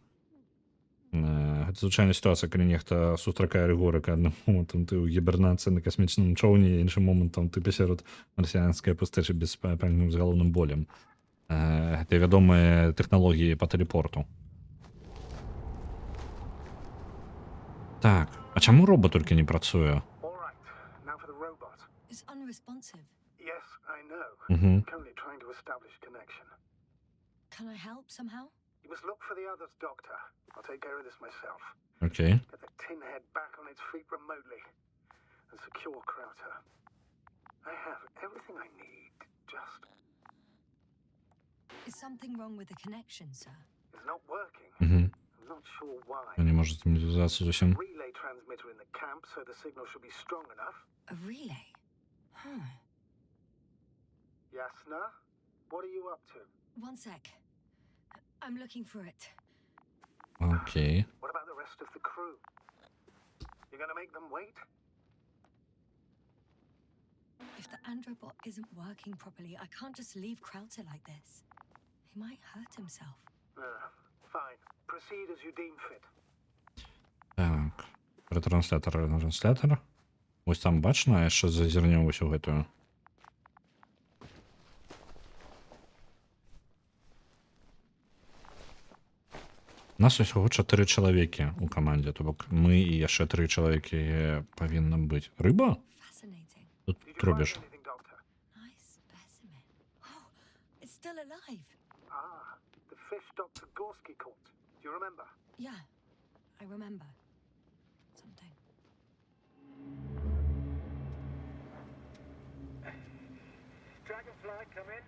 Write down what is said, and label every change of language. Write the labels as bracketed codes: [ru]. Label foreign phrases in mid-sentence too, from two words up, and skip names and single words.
[be] Гэта звычайная сітуацыя, калі нехта сустракае рыгорыка, адным момантам ты ў гібернацыі на касмічным чоўні, іншым момантам ты пасярод марсіанскай пустэчы без пальным з галоўным болем. Гэта вядомыя тэхналогіі па тэлепорту. Так, а чаму робот толькі не працуе? [en] All right. Now for the robot. It's unresponsive. Yes, I know. Мгм. Currently trying to establish connection. Can I help somehow? You must look for the others, Doctor. I'll take care of this myself. [be] Окей. [en] Get the tin head back on its feet remotely and secure Krauter. I have everything I need. Just Is something wrong with the connection, sir? it's not working. Мгм. I'm not sure why. [be] Не можа з тым звязацца зусім. [en] Relay transmitter in the camp, so the signal should be strong enough. A relay? Huh. Yasna, what are you up to? One sec. I'm looking for it. [be] Окей. [en] What about the rest of the crew? You're gonna make them wait? If the Androbot isn't working properly, I can't just leave Krauter like this. He might hurt himself. Fine. Proceed as you deem fit. [be] Так. Ретранслятор. Ось там бачна, я ще зазірнуўся ў гэтую. Нас усяго 4 чалавекі ў камандзе, то бок мы і яшчэ 3 чалавекі павінна быць. Рыба? [en] Fascinating. [be] Тут [en] Did you [be] робіш. [en] find anything, Doctor? Nice specimen. Oh, it's still alive. Ah, the fish Dr. Gorski caught. Do you remember? Yeah, I remember. Something. Dragonfly, come in.